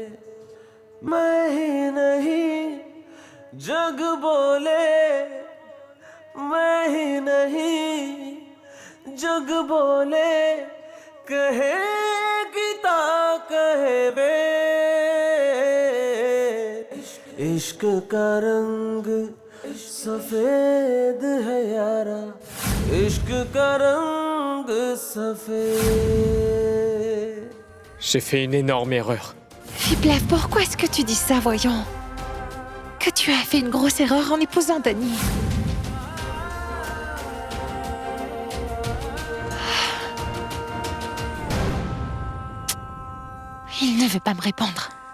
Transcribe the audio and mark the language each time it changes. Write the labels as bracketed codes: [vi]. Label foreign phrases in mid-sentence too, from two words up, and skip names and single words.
[hi] मैं ही नहीं जग बोले, मैं ही नहीं जग बोले, कहे गीता कहे बे। इश्क का रंग सफेद है यारा इश्क का रंग सफेद [fr] J'ai fait une énorme erreur. Viplev, pourquoi est-ce que tu dis ça, voyons? Que tu as fait une grosse erreur en épousant Danny. Il ne veut pas me répondre.